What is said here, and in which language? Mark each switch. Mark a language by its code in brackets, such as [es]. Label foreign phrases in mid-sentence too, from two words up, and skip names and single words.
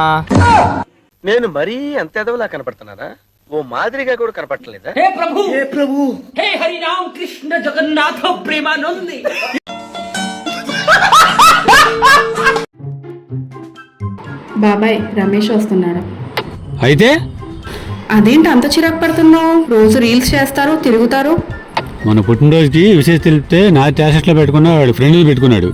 [te] నేను మరీ అంత ఎదవలా కనపడుతున్నానా? ఓ మాదిరిగా కూడా కనపడలేదా? [sa] हे प्रभु हे हरि राम कृष्ण जगन्नाथ प्रेमानंद. [te] బాబాయ్, రమేష్ వస్తున్నాడు. అయితే అదేంటి అంత చిరాకు పడుతున్నావు? రోజు రీల్స్ చేస్తారు, తిరుగుతారు. మన పుట్టినరోజుకి విశేష తెలిపితే నా ట్యాసెట్లో పెట్టుకున్నాడు, ఫ్రెండ్స్ పెట్టుకున్నాడు.